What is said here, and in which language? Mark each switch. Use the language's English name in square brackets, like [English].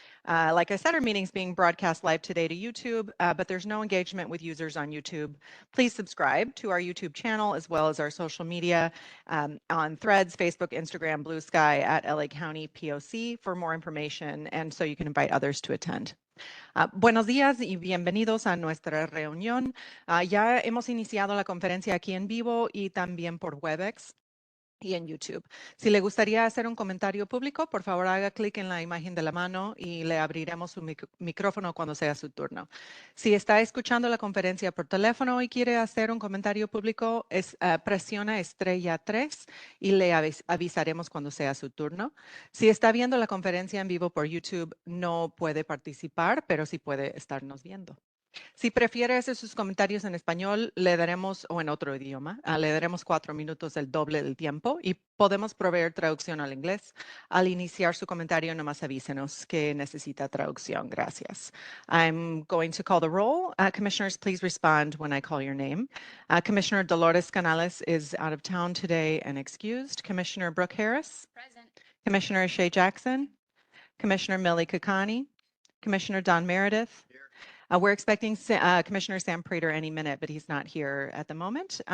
[English] Like I said, our meeting's being broadcast live today to YouTube, but there's no engagement with users on YouTube. Please subscribe to our YouTube channel as well as our social media on Threads, Facebook, Instagram, Blue Sky at LA County POC for more information and so you can invite others to attend. [Spanish] Buenos días y bienvenidos a nuestra reunión. Ya hemos iniciado la conferencia aquí en vivo y también por WebEx. y en YouTube. Si le gustaría hacer un comentario público, por favor haga clic en la imagen de la mano y le abriremos su micrófono cuando sea su turno. Si está escuchando la conferencia por teléfono y quiere hacer un comentario público, presiona estrella 3 y le avisaremos cuando sea su turno. Si está viendo la conferencia en vivo por YouTube, no puede participar, pero sí puede estarnos viendo. Si prefiere hacer sus comentarios en español, le daremos, o en otro idioma, le daremos 4 minutos, el doble del tiempo, y podemos proveer traducción al inglés. Al iniciar su comentario, nomás avísenos que necesita traducción. Gracias. [English] I'm going to call the roll. Commissioners, please respond when I call your name. Commissioner Dolores Canales is out of town today and excused. Commissioner Brooke Harris. Present. Commissioner Shea Jackson. Commissioner Millie Kakani. Commissioner Don Meredith. We're expecting Commissioner Sam Prater any minute, but he's not here at the moment.